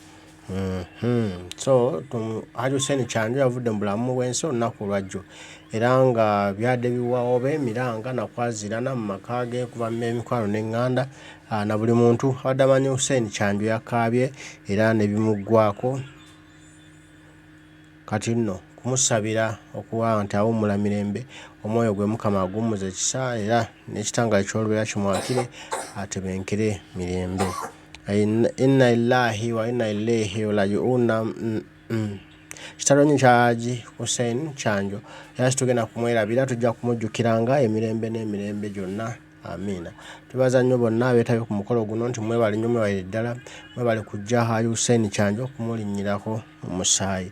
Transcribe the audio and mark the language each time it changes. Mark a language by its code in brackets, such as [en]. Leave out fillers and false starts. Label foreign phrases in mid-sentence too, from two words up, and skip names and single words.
[lg] So Haji Hussein Kyanjo yavudde mu bulamu bw'ensi olunaku olwajjo, era nga byadde biwaoba emiranga nakwazirana mu maka ge kuva mu emikwano n'eŋŋanda, na buli muntu abadde amanyi Hussein Kyanjo yakaabye era ne bimuggwako. Kati nno kumusabira okuba nti awummula mirembe, omwoyo gwe Mukama aguwummuze ekisa, era n'ekitangala ky'olubeera kimwakire atebenkere mirembe. [ar] إنا لله وإنا إليه راجعون. [lg] Kitalo nnyo kya Haji Hussein Kyanjo era tugenda kumwerabira, tujja kumujjukiranga emirembe n'emirembe gyonna. Amiina. Tubaza nnyo bonna abeetabye ku mukolo guno nti mwebale nnyo, mwebale ddala, mwebale kujja Haji Hussein Kyanjo kumulinnyirako omusaayi.